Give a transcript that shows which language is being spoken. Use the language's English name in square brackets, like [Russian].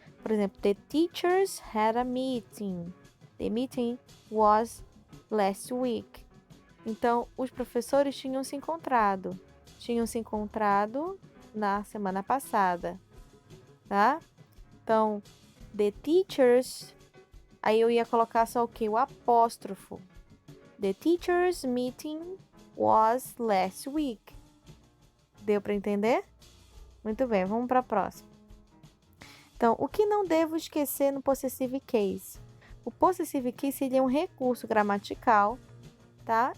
[Portuguese] Por exemplo, [English] the teachers had a meeting. The meeting was last week. [Portuguese] Então, os professores tinham se encontrado. Tinham se encontrado na semana passada, tá? Então, [English] the teachers, [Portuguese] aí eu ia colocar só o quê? O apóstrofo. [English] The teachers meeting was last week. [Portuguese] Deu para entender? Muito bem, vamos para a próxima. Então, o que não devo esquecer no possessive case? O possessive case seria um recurso gramatical, tá?